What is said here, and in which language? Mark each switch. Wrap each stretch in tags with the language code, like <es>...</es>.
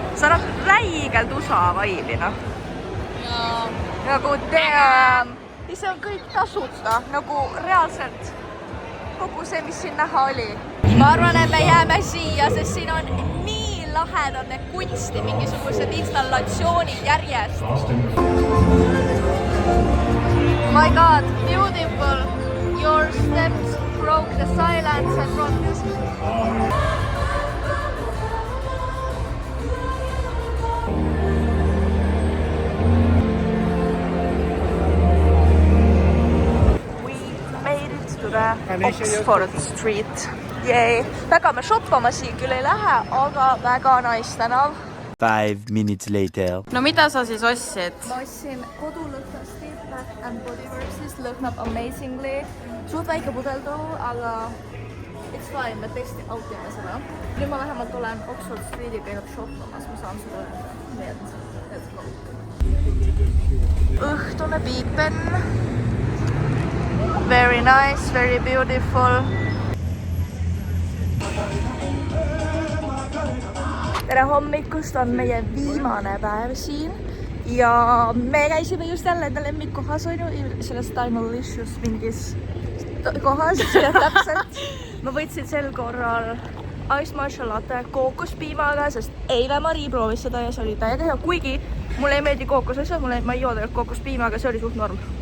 <et>See on räigelt USA vaibina. Nagu damn. Ja see on kõik tasuta, nagu reaalselt kogu see, mis siin näha oli. Ma arvan, et me jääme siia, sest siin on nii lahedad need kunsti, mingisugused installatsioonid järjest.</et> <en>My God, beautiful. Your steps broke the silence and brought music. We made it to the Oxford Street.</en> <et>Jee, väga me shoppama siin küll ei lähe, aga väga nice tänav.</et> <en>5 minutes later.</en> <et>No mida sa siis ostsid? Ma ostsin kodulõhnast Bath and Body Works'ist, lõhnab amazingly. Suht väike pudel</et> <en>too,</en> <et>aga</et> <en>it's fine,</en> <et>me testi autime seda. Nüüd ma vähemalt olen Oxford Street'i käinud shoppamas, ma saan seda öelda. Nii et,</et> <en>let's go.</en> <et>Õhtune piipen.</et> <en>Very nice, very beautiful.</en> <et>Tere hommikust, on meie viimane päev siin ja me käisime just jälle enda lemmikkohas, on ju, selles Timelicious mingis kohas ja täpselt. Ma võtsin sel korral Ice Matcha Latte kookospiimaga, sest eile Marii proovis seda ja see oli täiega hea, kuigi mulle ei meeldi kookosasjad, ma ei joo tegelikult kookospiimaga, see oli suht norm.</et>